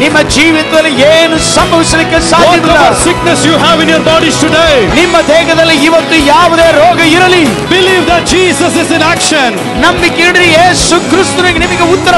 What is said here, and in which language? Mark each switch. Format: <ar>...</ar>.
<kn>ನಿಮ್ಮ ಜೀವಿತದಲ್ಲಿ ಏನು ಸಂಭವಿಸಲಿಕ್ಕೆ ಸಾಧ್ಯವಿಲ್ಲ.</kn> <en>Whatever sickness you have in your bodies today,</en> <kn>ನಿಮ್ಮ ದೇಹದಲ್ಲಿ ಇವತ್ತು ಯಾವುದೇ ರೋಗ ಇರಲಿ,</kn> <en>believe that Jesus is in action.</en> <kn>ನಂಬಿಕೆ ಇಡ್ರಿ, ಯೇಸು ಕ್ರಿಸ್ತನು ನಿಮಗೆ ಉತ್ತರ</kn>